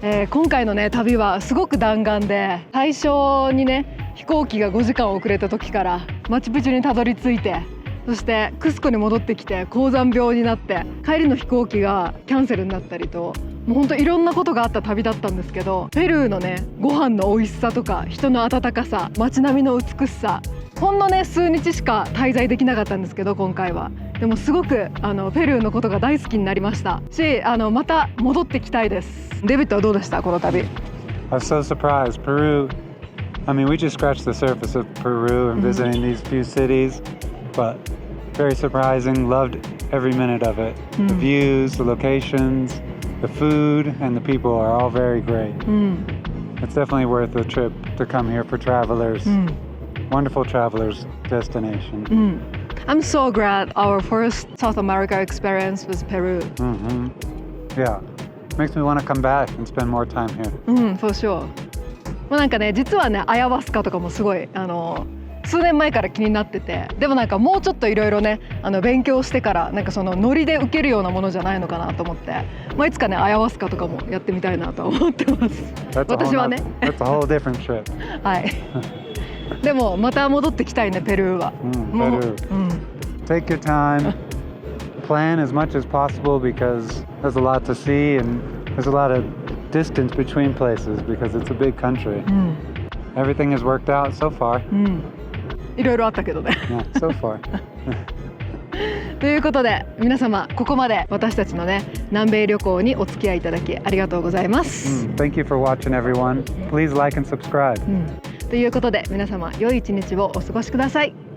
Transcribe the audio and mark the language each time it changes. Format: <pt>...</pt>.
<ja>今回のね旅はすごく弾丸で、最初にね飛行機が5時間遅れた時からマチュピチュにたどり着いて、そしてクスコに戻ってきて高山病になって、帰りの飛行機がキャンセルになったりと、もうほんといろんなことがあった旅だったんですけど、ペルーのねご飯の美味しさとか人の温かさ、街並みの美しさ、ほんのね数日しか滞在できなかったんですけど、今回はでもすごくペルーのことが大好きになりましたし、また戻ってきたいです。デビッドはどうでしたこの旅？</ja> <en>I was so surprised. Peru, I mean, we just scratched the surface of Peru and visiting these few cities, but very surprising. Loved every minute of it. The views, the locations, the food, and the people are all very great. It's definitely worth a trip to come here for travelers. Wonderful travelers destination. I'm so glad our first South America experience was Peru. Yeah, makes me want to come back and spend more time here. For sure.</en> <ja>もうなんかね、実はねアヤバスカとかもすごい数年前から気になってて、でもなんかもうちょっといろいろね勉強してから、なんかそのノリで受けるようなものじゃないのかなと思って、いつかねアヤバスカとかもやってみたいなと思ってます。私はね。</ja> <en>That's a whole different trip.</en> <ja>はい。でもまた戻ってきたいねペルーは。</ja> <en>Peru. Take your time. Plan as much as possible because there's a lot to see and there's a lot of distance between places because it's a big country. Everything has worked out so far.</en> <ja>いろいろあったけどね。</ja> <en>Yeah, so far.</en> <ja>ということで皆様、ここまで私たちのね南米旅行にお付き合いいただきありがとうございます。</ja> <en>Thank you for watching, everyone. Please like and subscribe.</en> <ja>ということで皆様、良い一日をお過ごしください。</ja>